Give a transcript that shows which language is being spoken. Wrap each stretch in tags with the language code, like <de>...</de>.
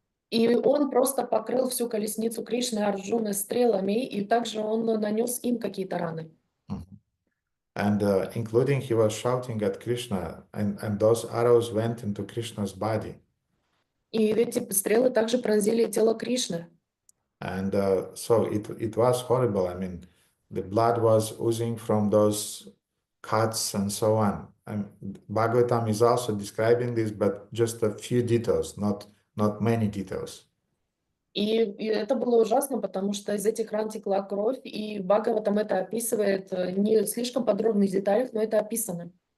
<ru>И он просто покрыл всю колесницу Кришны и Арджуны стрелами, и также он нанес им какие-то раны.</ru> <en>And including he was shouting at Krishna, and those arrows went into Krishna's body.</en> <ru>И эти стрелы также пронзили тело Кришны.</ru> <en>And so it was horrible. I mean, the blood was oozing from those cuts and so on. And Bhagavatam is also describing this, but just a few details, not many details.</en> <ru>И это было ужасно, потому что из этих ран текла кровь, и Бхагаватам это описывает не слишком подробных деталях, но это описано.</ru>